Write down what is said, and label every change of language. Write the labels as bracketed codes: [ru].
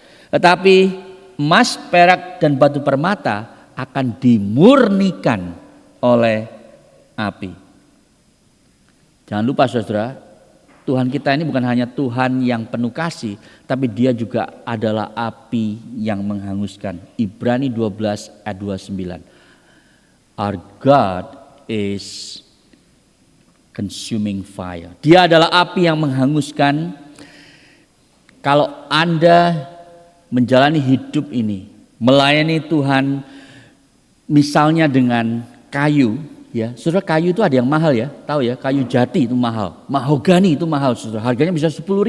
[id] Tetapi emas, perak, dan batu permata akan dimurnikan oleh api. Jangan lupa, saudara, Tuhan kita ini bukan hanya Tuhan yang penuh kasih, tapi Dia juga adalah api yang menghanguskan. Ibrani 12 ayat 29. [en] Our God is consuming fire. [id] Dia adalah api yang menghanguskan. Kalau Anda menjalani hidup ini, melayani Tuhan, misalnya dengan kayu, ya, saudara, kayu itu ada yang mahal ya, tahu ya, kayu jati itu mahal, mahogani itu mahal, saudara, harganya bisa 10.000.